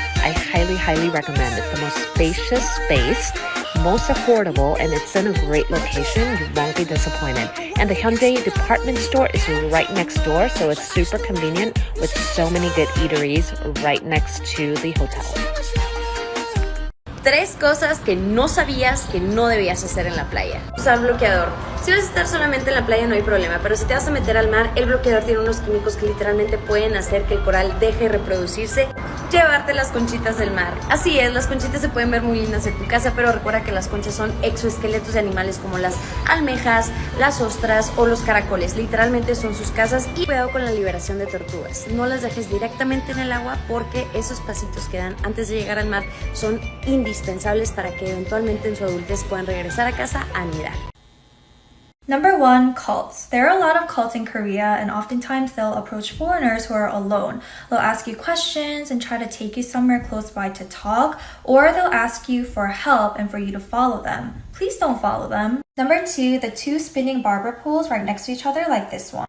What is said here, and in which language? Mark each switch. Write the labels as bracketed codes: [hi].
[en] I highly recommend it. The most spacious space, most affordable, and it's in a great location. You won't be disappointed. And the Hyundai department store is right next door, so it's super convenient with so many good eateries right next to the hotel. [es] 3 cosas que no sabías que no debías hacer en la playa. Usar bloqueador. Si vas a estar solamente en la playa no hay problema, pero si te vas a meter al mar, el bloqueador tiene unos químicos que literalmente pueden hacer que el coral deje de reproducirse. Llevarte las conchitas del mar. Así es, las conchitas se pueden ver muy lindas en tu casa, pero recuerda que las conchas son exoesqueletos de animales como las almejas, las ostras o los caracoles. Literalmente son sus casas. Y cuidado con la liberación de tortugas. No las dejes directamente en el agua porque esos pasitos que dan antes de llegar al mar son indispensables para que eventualmente en su adultez puedan regresar a casa a anidar. [en] Number 1, cults. There are a lot of cults in Korea and oftentimes they'll approach foreigners who are alone. They'll ask you questions and try to take you somewhere close by to talk, or they'll ask you for help and for you to follow them. Please don't follow them. Number 2, the 2 spinning barber poles right next to each other like this one.